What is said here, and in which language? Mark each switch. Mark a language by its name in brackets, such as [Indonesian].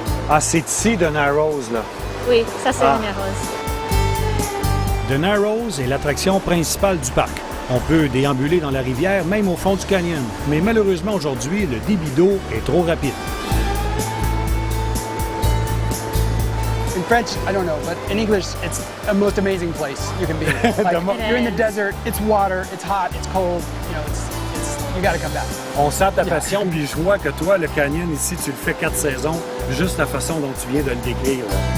[French] Ah, c'est ici, The Narrows, là. Oui, ça c'est Ah. une rose. The Narrows est l'attraction principale du parc. On peut déambuler dans la rivière, même au fond du canyon. Mais malheureusement, aujourd'hui, le débit d'eau est trop rapide. [English] In French, I don't know, but in English, it's the most amazing place you can be. Like, you're in the desert, it's water, it's hot, it's cold, you know, you gotta come back. [French] On sent ta passion, puis je vois que toi, le canyon ici, tu le fais 4 saisons, juste la façon dont tu viens de le décrire, là.